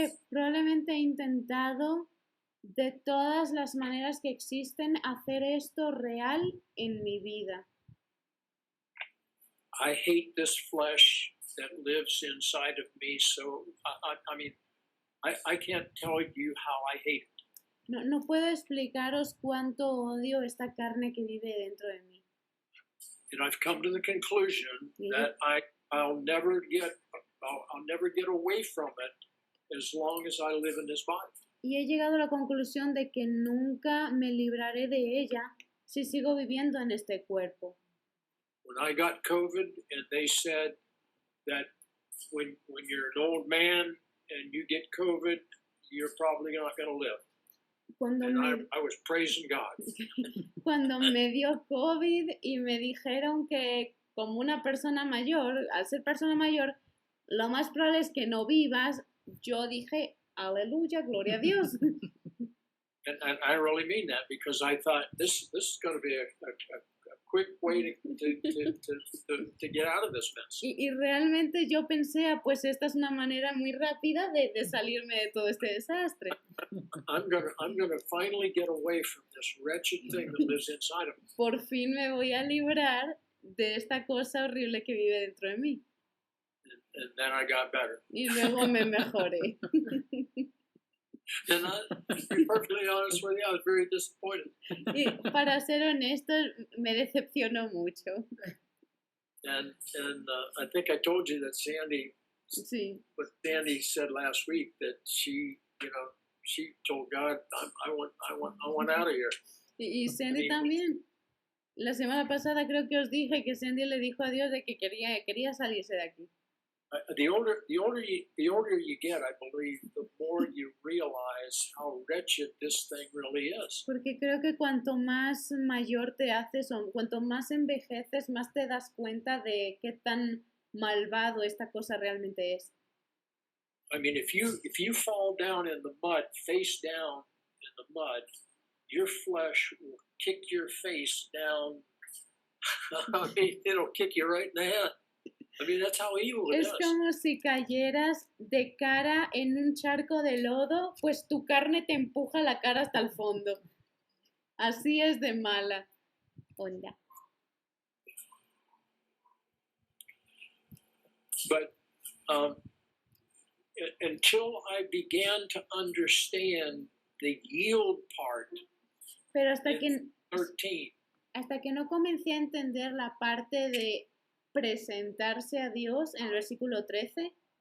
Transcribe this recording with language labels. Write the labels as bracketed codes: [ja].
[es] Probablemente he intentado de todas las maneras que existen hacer esto real en mi vida. [en] I hate this flesh that lives inside of me, so I mean, I can't tell you how I hate it. [es] No puedo explicaros cuánto odio esta carne que vive dentro de mí. [en] And I've come to the conclusion Yeah. that I'll never get away from it as long as I live in this body. [es] Y he llegado a la conclusión de que nunca me libraré de ella si sigo viviendo en este cuerpo. [en] When I got COVID and they said that when you're an old man and you get COVID, you're probably not going to live. [es] Cuando [en] And [es] me, [en] I was praising God. [es] cuando me dio COVID y me dijeron que como una persona mayor, al ser persona mayor, lo más probable es que no vivas, yo dije, aleluya, gloria a Dios. [en] And I really mean that because I thought this is going to be a quick way to get out of this mess. [es] Y realmente yo pensé, pues esta es una manera muy rápida de salirme de todo este desastre. [en] I'm gonna finally get away from this wretched thing that lives inside of me. [es] Por fin me voy a librar de esta cosa horrible que vive dentro de mí. [en] And then I got better. [es] Y luego me mejoré. [en] And to be perfectly honest with you, I was very disappointed. [es] Y para ser honesto, me decepcionó mucho. [en] And I think I told you that [es] Sí. [en] what Sandy said last week, that she told God, I want out of here. [es] Y Sandy también. La semana pasada creo que os dije que Sandy le dijo a Dios de que quería salirse de aquí. [en] The older you get, I believe, the more you realize how wretched this thing really is. [es] Porque creo que cuanto más mayor te haces o cuanto más envejeces, más te das cuenta de qué tan malvado esta cosa realmente es. [en] I mean, if you fall down in the mud, face down in the mud, your flesh will kick your face down. I mean, it'll kick you right in the head. I mean, that's how evil it [es] Es [en] is. [es] como si cayeras de cara en un charco de lodo, pues tu carne te empuja la cara hasta el fondo. Así es de mala. Onda. [en] But until I began to understand the yield part, [es] Pero hasta que 13, no comencé a entender la parte de presentarse a Dios en el versículo 13,